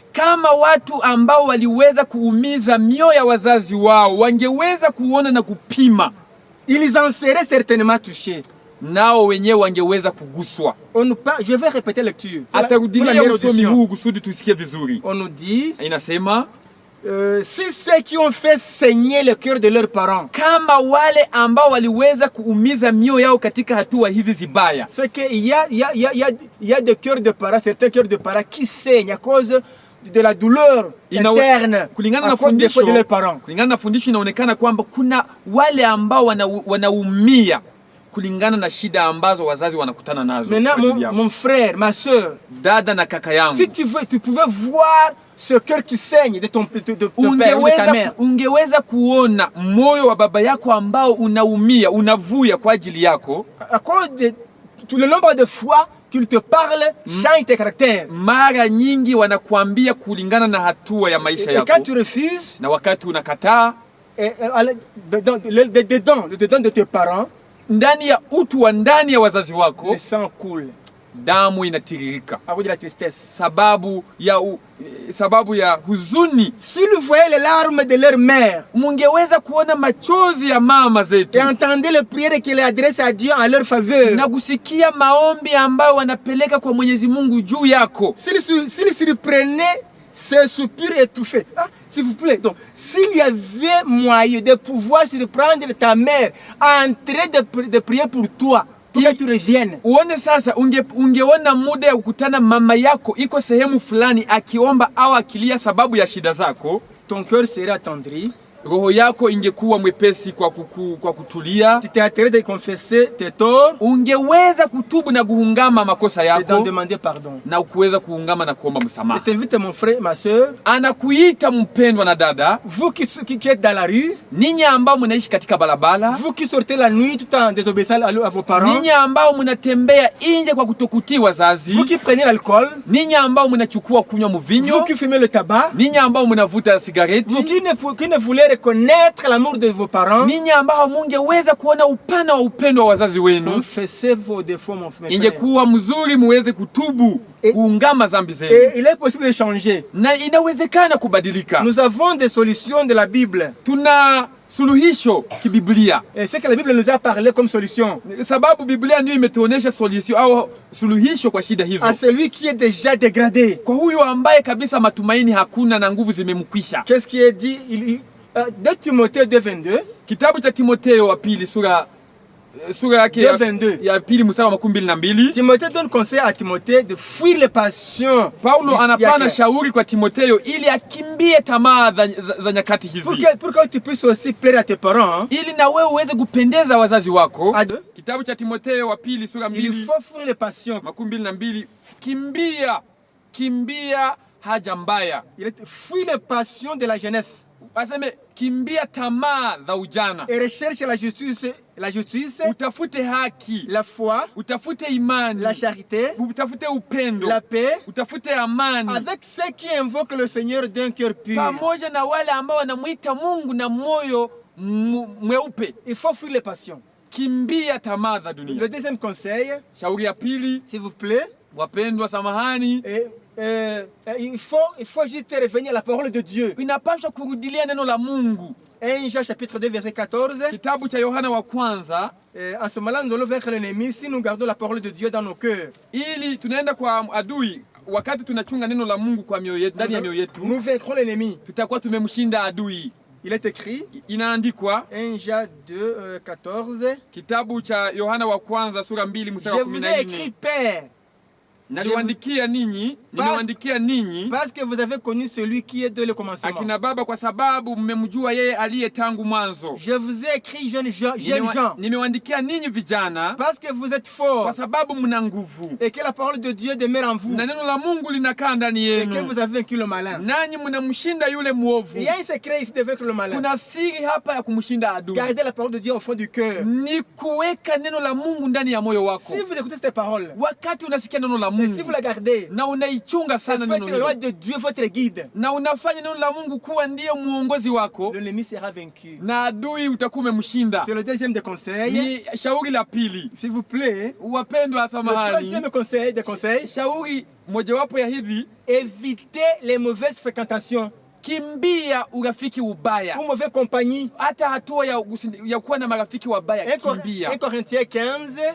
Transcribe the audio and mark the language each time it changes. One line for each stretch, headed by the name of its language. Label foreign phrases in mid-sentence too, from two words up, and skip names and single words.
Swahili: kama watu ambao waliweza kuumiza mioyo ya wazazi wao wangeweza kuona na kupima,
French: ils en seraient certainement touchés.
Swahili: nao wenyewe wangeweza kuguswa.
French: Je vais répéter la lecture.
Swahili: Atarudilia usomi huu kusudi tusikie vizuri.
French: On nous dit,
Swahili: inasema
French: si ceux qui ont fait saigner le cœur de leurs parents,
Swahili: kama wale ambao waliweza kuumiza mioyo yao katika hatua hizi zibaya,
French: c'est qu'il y a des cœurs de parents, certains cœurs de parents qui saignent à cause de la douleur interne
Swahili: kulingana
French: à
Swahili: na
French: cause des fautes de leurs parents.
Swahili: Kulingana na fundisho inaonekana kwamba kuna wale ambao wanaumia kulingana na shida ambazo wazazi wanakutana nazo.
French: Maintenant mon frère, ma soeur,
Swahili: dada na kaka yangu,
French: si tu pouvais voir ce cœur qui saigne de ton père ou de ta mère,
Swahili: ungeweza kuona moyo wa baba yako ambao unaumia, unavuya kwa ajili yako,
French: à cause de tout le nombre de fois qu'il te parle, change tes caractères.
Swahili: Mara nyingi wanakuambia kulingana na hatua ya maisha yako.
French: Et quand tu refuses,
Swahili: na wakati unakataa,
French: le dedans de tes parents,
Swahili: ndani ya utu wa ndani ya wazazi wako,
French: le sang coule,
Swahili: damu inatiririka
French: à cause de la tristesse,
Swahili: sababu ya huzuni.
French: S'ils voyaient les larmes de leur mère,
Swahili: mungeweza kuona machozi ya mama zetu,
French: et entendez les prières qu'ils adressent à Dieu en leur faveur,
Swahili: na kusikia maombi ambayo wanapeleka kwa Mwenyezi Mungu juu yako,
French: s'ils surprenaient ce soupir étouffé. S'il vous plaît, donc, s'il y avait moyen de pouvoir surprendre ta mère en train de prier pour toi, pour que tu reviennes.
Swahili: Uone sasa, ungeona muda ya kukutana mama yako iko sehemu fulani akiomba au akilia sababu ya shida zako,
French: ton cœur serait attendri,
Swahili: roho yako ingekuwa mwepesi kwa kutulia.
French: Tu t'es de confesser tes torts,
Swahili: ungeweza kutubu na kuungama makosa yako,
French: et d'en demander pardon,
Swahili: na kuweza kuungama na kuomba msamaha.
French: Je t'invite mon frère, ma soeur,
Swahili: anakuita mpendwa na dada,
French: vous qui êtes dans la rue,
Swahili: ninyi ambao mnaishi katika barabara,
French: vous qui sortez la nuit tout en désobéissant à vos parents,
Swahili: ninyi ambao mnatembea nje kwa kutokutii wazazi,
French: vous qui prenez l'alcool,
Swahili: ninyi ambao mnachukua kunywa mvinyo,
French: vous qui fumez le tabac,
Swahili: ninyi ambao mnavuta sigareti,
French: vous qui ne voulez reconnaître l'amour de vos parents,
Swahili: ninyi ambao mungeweza kuona upana wa upendo wa wazazi wenu,
French: confessez vos défauts, mon frère.
Swahili: Ingekuwa mzuri muweze kutubu, kuungama dhambi zenu.
French: Et il est possible de changer.
Swahili: Na inawezekana kubadilika.
French: Nous avons des solutions de la Bible.
Swahili: Tuna suluhisho kibiblia.
French: Et c'est que la Bible nous a parlé comme solution.
Swahili: Sababu Biblia ndio imetuonesha solution au suluhisho kwa shida hizo.
French: À celui qui est déjà dégradé.
Swahili: Kwa huyo ambaye kabisa matumaini hakuna na nguvu zimemkwisha.
French: Qu'est-ce qui est dit? 2 Timothée 2:22.
Swahili: Kitabu cha Timotheo wa pili sura yake ya pili mstari wa 12.
French: Timothée donne conseil à Timothée de fuir les passions.
Swahili: Paulo anapana shauri kwa Timotheo ili akimbie tamaa za nyakati hizi.
French: Pour que tu puisses aussi plaire à tes parents.
Swahili: Ili na wewe uweze kupendeza wazazi wako. Kitabu cha Timotheo wa pili sura 2.
French: Il faut fuir les passions. 12.
Swahili: Kimbia haja mbaya.
French: Il fuit les passions de la jeunesse.
Swahili: Aseme kimbia tamaa za ujana.
French: Et recherche la justice,
Swahili: utafute haki,
French: la foi,
Swahili: utafute imani,
French: la charité,
Swahili: utafute upendo,
French: la paix,
Swahili: utafute amani,
French: avec ceux qui invoquent le Seigneur d'un cœur pur.
Swahili: Pamoja na wale ambao wanamuita Mungu na moyo mweupe.
French: Il faut fuir les passions.
Swahili: Kimbia tamaa za dunia.
French: Le deuxième conseil,
Swahili: shauri ya pili,
French: s'il vous plaît,
Swahili: wapendwa samahani,
French: il faut juste revenir à la parole de Dieu.
Swahili: Inapaswa kurudilia neno la Mungu.
French: 1 Jean chapitre 2 verset 14.
Swahili: Kitabu cha Yohana wa kwanza.
French: En ce moment-là, nous allons vaincre l'ennemi si nous gardons la parole de Dieu dans nos cœurs.
Swahili: Ili tunaenda kwa adui wakati tunachunga neno la Mungu kwa mioyo yetu, ndani ya mioyo yetu.
French: Nous vaincrons l'ennemi.
Swahili: Tutakuwa tumemshinda adui.
French: Il est écrit,
Swahili: inaandikwa
French: 1 Jean 2 14.
Swahili: Kitabu cha Yohana wa kwanza sura 2 mstari wa 14.
French: Je vous ai écrit, Père,
Swahili: nimewaandikia ninyi
French: parce que vous avez connu celui qui est dès le commencement.
Swahili: Akina baba kwa sababu mmemjua yeye aliye tangu mwanzo.
French: Je vous ai écrit jeunes gens.
Swahili: Nimewaandikia ninyi vijana
French: parce que vous êtes forts.
Swahili: Kwa sababu mna nguvu.
French: Et que la parole de Dieu demeure en vous.
Swahili: Na neno la Mungu linakaa ndani yenu.
French: Et que vous avez vaincu le malin.
Swahili: Nanyi mnamshinda yule muovu.
French: Il y a un secret ici de vaincre le malin.
Swahili: Kuna siri hapa ya kumshinda adui.
French: Gardez la parole de Dieu au fond du cœur.
Swahili: Ni kuweka neno la Mungu ndani ya moyo wako.
French: Si vous écoutez cette parole,
Swahili: wakati unasikia neno la Mungu,
French: si vous la gardez,
Swahili: na unaichunga sana neno hilo,
French: la loi de Dieu votre guide,
Swahili: na unafanya neno la Mungu kuwa ndiyo muongozi wako,
French: l'ennemi sera vaincu.
Swahili: Na adui utakuwa umemshinda.
French: C'est le deuxième des conseils.
Swahili: Ni shauri la pili.
French: S'il vous plaît,
Swahili: wapendwa samahani.
French: Le troisième conseil des conseils,
Swahili: shauri mojawapo ya hivi,
French: évitez les mauvaises fréquentations.
Swahili: Kimbia urafiki ubaya.
French: Ou mauvaise compagnie.
Swahili: Hata hatua ya kuwa na marafiki wabaya kimbia.
French: 1 Corinthiens 15.